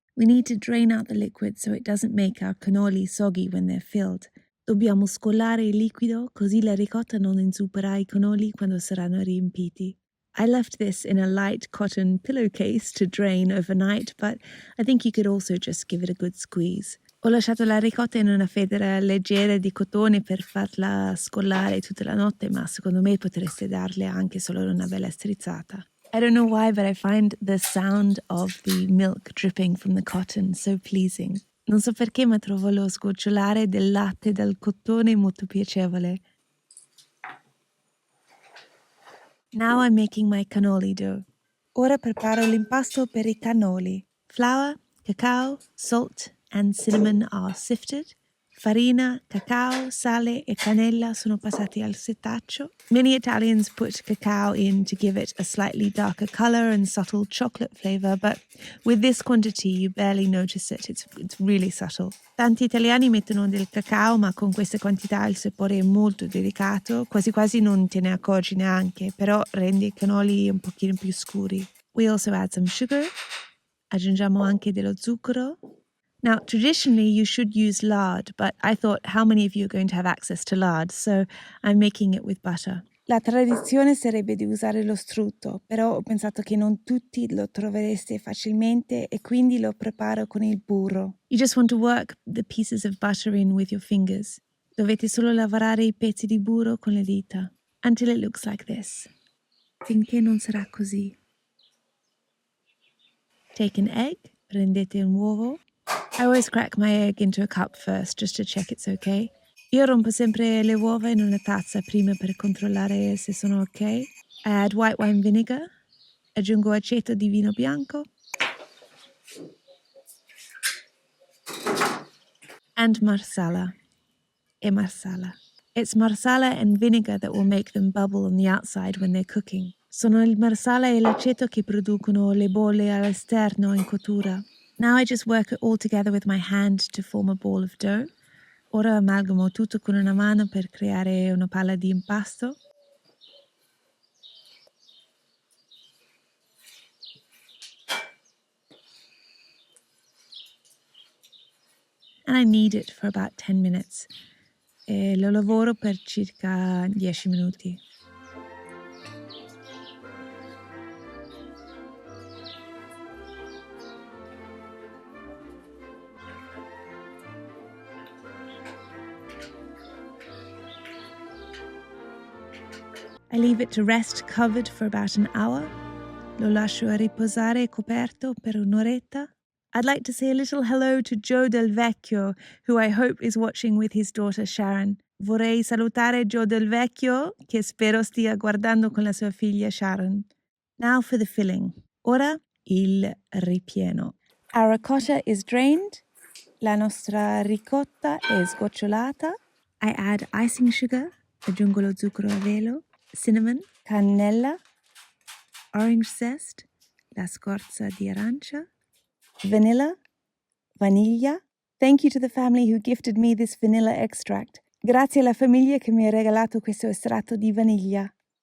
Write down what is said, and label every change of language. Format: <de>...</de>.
<en>We need to drain out the liquid so it doesn't make our cannoli soggy when they're filled.</en> <it>Dobbiamo scolare il liquido così la ricotta non inzupperà I cannoli quando saranno riempiti.</it> <en>I left this in a light cotton pillowcase to drain overnight, but I think you could also just give it a good squeeze.</en> <it>Ho lasciato la ricotta in una federa leggera di cotone per farla scolare tutta la notte, ma secondo me potreste darle anche solo una bella strizzata.</it> <en>I don't know why, but I find the sound of the milk dripping from the cotton so pleasing.</en> <it>Non so perché, ma trovo lo sgocciolare del latte dal cotone molto piacevole.</it> <en>Now I'm making my cannoli dough.</en> <it>Ora preparo l'impasto per I cannoli.</it> <en>Flour, cacao, salt and cinnamon are sifted.</en> <it>Farina, cacao, sale e cannella sono passati al setaccio.</it> <en>Many Italians put cacao in to give it a slightly darker color and subtle chocolate flavor, but with this quantity you barely notice it. It's really subtle.</en> <it>Tanti italiani mettono del cacao, ma con queste quantità il sapore è molto delicato, quasi quasi non te ne accorgi neanche, però rende I cannoli un pochino più scuri.</it> <en>We also add some sugar.</en> <it>Aggiungiamo anche dello zucchero.</it> <en>Now, traditionally, you should use lard, but I thought, how many of you are going to have access to lard? So I'm making it with butter.</en> <it>La tradizione sarebbe di usare lo strutto, però ho pensato che non tutti lo trovereste facilmente e quindi lo preparo con il burro.</it> <en>You just want to work the pieces of butter in with your fingers.</en> <it>Dovete solo lavorare I pezzi di burro con le dita,</it> <en>until it looks like this.</en> <it>Finché non sarà così.</it> <en>Take an egg,</en> <it>prendete un uovo.</it> <en>I always crack my egg into a cup first, just to check it's okay.</en> <it>Io rompo sempre le uova in una tazza prima per controllare se sono ok.</it> <en>I add white wine vinegar.</en> <it>Aggiungo aceto di vino bianco.</it> <en>And marsala.</en> <it>E marsala.</it> <en>It's marsala and vinegar that will make them bubble on the outside when they're cooking.</en> <it>Sono il marsala e l'aceto che producono le bolle all'esterno in cottura.</it> <en>Now I just work it all together with my hand to form a ball of dough.</en> <it>Ora amalgamo tutto con una mano per creare una palla di impasto.</it> <en>And I knead it for about 10 minutes.</en> <it>E lo lavoro per circa 10 minuti.</it> <en>I leave it to rest covered for about an hour.</en> <it>Lo lascio a riposare coperto per un'oretta.</it> <en>I'd like to say a little hello to Joe Del Vecchio, who I hope is watching with his daughter Sharon.</en> <it>Vorrei salutare Joe Del Vecchio, che spero stia guardando con la sua figlia Sharon.</it> <en>Now for the filling.</en> <it>Ora il ripieno.</it> <en>Our ricotta is drained.</en> <it>La nostra ricotta è sgocciolata.</it> <en>I add icing sugar.</en> <it>Aggiungo lo zucchero a velo. Cinnamon, cannella, orange zest, la scorza di arancia, vaniglia.</it> <en>Thank you to the family who gifted me this vanilla extract.</en> <it>Grazie alla famiglia che mi ha regalato questo estratto di vaniglia.</it>